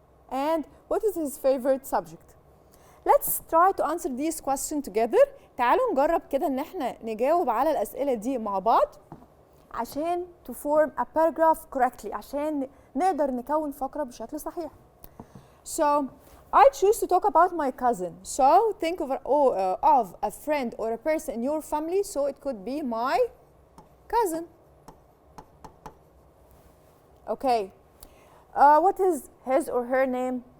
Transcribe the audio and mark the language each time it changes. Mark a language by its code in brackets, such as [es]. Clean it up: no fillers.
[en] And what is his favorite subject? Let's try to answer these questions together. [ar] تعالوا نجرب كده ان احنا نجاوب على الأسئلة دي مع بعض عشان [en] to form a paragraph correctly، [ar] عشان نقدر نكون فقرة بشكل صحيح. [en] So I choose to talk about my cousin. So think of a friend or a person in your family. So it could be my cousin. Okay. What is his or her name?